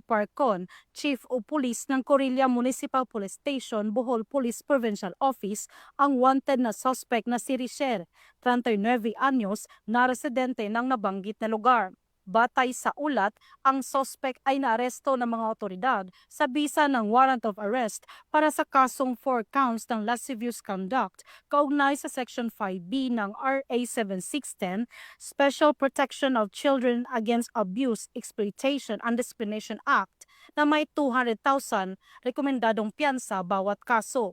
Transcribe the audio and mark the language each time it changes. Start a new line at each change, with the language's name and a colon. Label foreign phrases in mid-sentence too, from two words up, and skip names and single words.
Filipino: Parcon, Chief of Police ng Corilla Municipal Police Station, Bohol Police Provincial Office, ang wanted na suspect na si Richer, 39 anyos, na residente ng nabanggit na lugar. Batay sa ulat, ang suspect ay naaresto ng mga otoridad sa bisa ng
English: warrant of arrest
Filipino: para sa kasong 4 counts ng
English: lascivious conduct
Filipino: kaugnay sa Section 5B ng RA 7610, Special Protection of Children Against Abuse, Exploitation and Discrimination Act na may 200,000 rekomendadong piyansa bawat kaso.